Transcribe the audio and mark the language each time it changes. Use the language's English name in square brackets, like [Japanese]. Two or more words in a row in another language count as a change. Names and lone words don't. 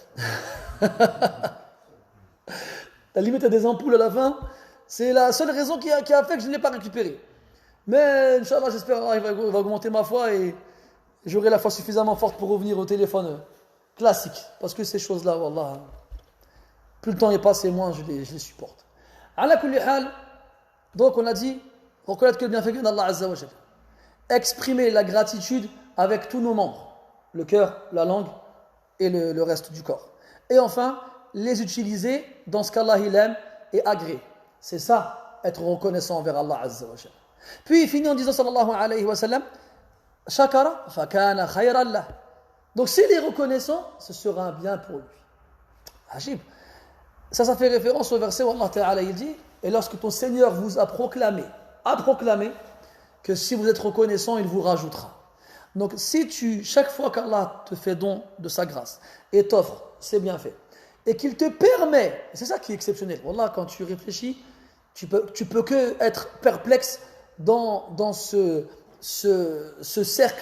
[French] La limite à des ampoules à la fin, c'est la seule raison qui a fait que je ne l'ai pas récupéré. Mais, [Arabic] إن شاء الله, [French] j'espère qu'il va augmenter ma foi et j'aurai la foi suffisamment forte pour revenir au téléphone classique. Parce que ces choses-là, wallah, plus le temps est passé, moins je les supporte. [Arabic] على كل حال, [French] donc on a dit, reconnaître que le bienfait vient d'Allah [Arabic] عز وجل. [French] Exprimer la gratitude avec tous nos membres, le cœur, la langue et le reste du corps. Et enfin, les utiliser dans ce qu'Allah il aime et agrée. C'est ça, être reconnaissant envers Allah [Arabic] عز وجل. [French] Puis il finit en disant [Arabic] صلى الله عليه وسلم شكر فكان خيرا له. [French] Donc s'il est reconnaissant, ce sera un bien pour lui. Ajib. Ça fait référence au verset où Allah Ta'ala il dit, et lorsque ton Seigneur vous a proclamé que si vous êtes reconnaissant, il vous rajoutera. Donc si chaque fois qu'Allah te fait don de sa grâce et t'offre ses bienfaits, et qu'il te permet, c'est ça qui est exceptionnel, Wallah, quand tu réfléchis, tu peux que être perplexe dans ce cercle.